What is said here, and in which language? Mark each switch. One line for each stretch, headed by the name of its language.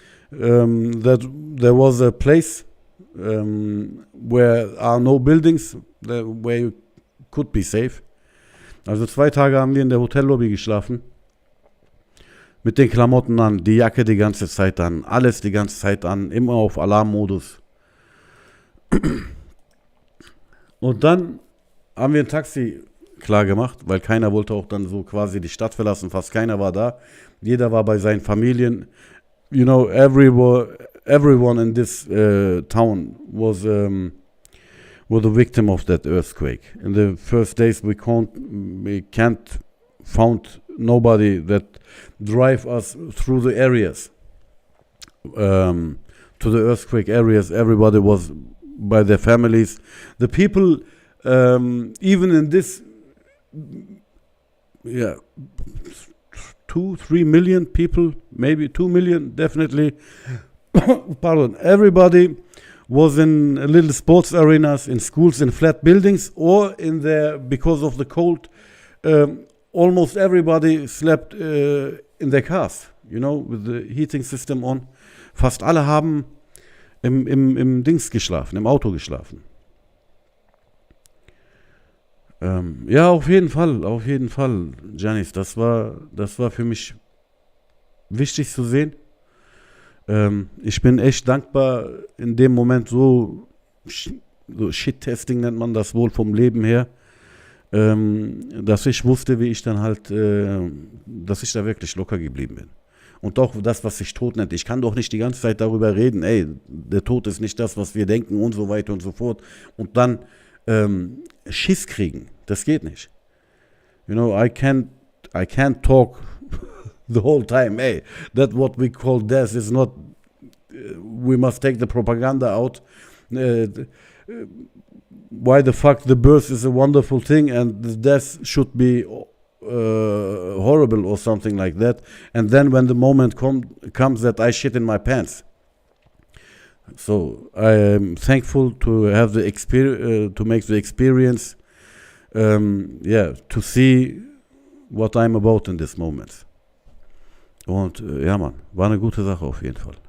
English: That there was a place where are no buildings, where you could be safe.
German: Also 2 Tage haben wir in der Hotellobby geschlafen. Mit den Klamotten an, die Jacke die ganze Zeit an, alles die ganze Zeit an, immer auf Alarmmodus. Und dann haben wir ein Taxi klar gemacht, weil keiner wollte auch dann so quasi die Stadt verlassen, fast keiner war da. Jeder war bei seinen Familien.
English: Everyone in this town was a victim of that earthquake. In the first days we can't found nobody that drive us through the areas, to the earthquake areas. Everybody was by their families. The people, even in this, 2-3 million people, maybe 2 million, definitely. Pardon. Everybody was in little sports arenas, in schools, in flat buildings, or in there because of the cold. Almost everybody slept in their cars, with the heating system on.
German: Fast alle haben im Dings geschlafen, im Auto geschlafen. Ja, auf jeden Fall, Janis, das war für mich wichtig zu sehen. Ich bin echt dankbar in dem Moment, so Shit-Testing nennt man das wohl vom Leben her, dass ich wusste, wie ich dann halt, dass ich da wirklich locker geblieben bin. Und auch das, was sich Tod nennt. Ich kann doch nicht die ganze Zeit darüber reden, der Tod ist nicht das, was wir denken und so weiter und so fort. Und dann Schiss kriegen. Das geht nicht.
English: I can't talk the whole time. That what we call death is not. We must take the propaganda out. Why the fuck the birth is a wonderful thing and the death should be horrible or something like that. And then when the moment comes that I shit in my pants. So I am thankful to have the to make the experience, to see what I'm about in this moment.
German: Und ja, Mann, war eine gute Sache auf jeden Fall.